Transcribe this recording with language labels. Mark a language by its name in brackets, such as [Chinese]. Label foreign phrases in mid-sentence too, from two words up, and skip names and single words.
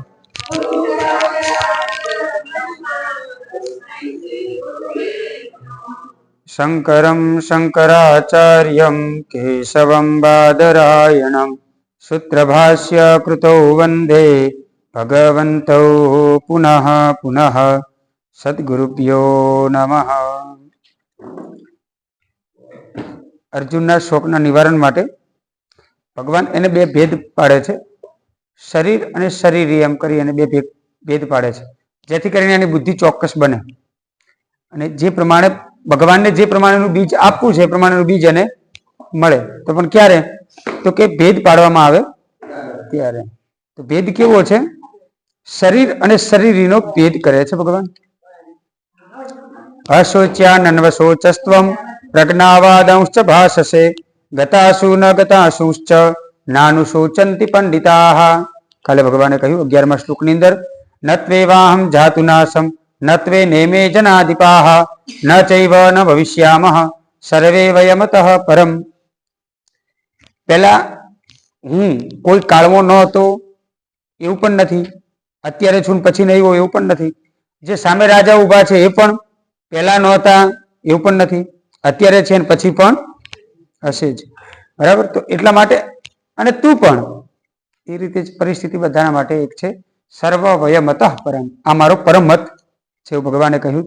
[Sanskrit] शंकरं शंकराचार्यं केशवं बादरायणं सूत्रभाष्य कृतौ वंदे भगवन्तौ पुनः पुनः। सद्गुरुभ्यो नमः। [Gujarati] અર્જુનના શોકના નિવારણ માટે ભગવાન એને બે ભેદ પાડે છે, શરીર અને શરીરી એમ કરી અને બે ભેદ પાડે છે, જેથી કરીને એની બુદ્ધિ ચોક્કસ બને અને જે પ્રમાણે ભગવાન ને જે પ્રમાણેનું બીજ આપવું છે એ પ્રમાણેનું બીજ એને મળે। તો પણ ક્યારે? તો કે ભેદ પાડવામાં આવે ત્યારે। તો ભેદ કેવો છે? શરીર અને શરીરીનો ભેદ કરે છે ભગવાન। [Sanskrit] अशोच्यानन्वशोचस्त्वं प्रज्ञावादंश्च भाषसे गतासु न गतासुश्च नानुशोचन्ति पंडिताः। [Gujarati] કાલે ભગવાને કહ્યું 11મા શ્લોકની અંદર [Sanskrit] न त्वेवाहं जातुनाशं न त्वे नेमे जनाधिपाः न चैव न भविष्यामः सर्वे वयमतः परम। [Gujarati] पहला હું કોઈ કાળવો ન હતો એવું પણ નથી, અત્યારે છું પછી નહીં હોય એવું પણ નથી, જે સામે રાજા ઊભા છે એ પણ પહેલા નહોતા એવું પણ નથી, અત્યારે છે ને પછી પણ હશે જ, બરાબર? તો એટલા માટે અને તું પણ એ રીતે જ પરિસ્થિતિ બધાના માટે એક છે, [Sanskrit] સર્વ વયમતઃ પરમ, [Gujarati] આ મારો પરમ મત છે એવું ભગવાને કહ્યું.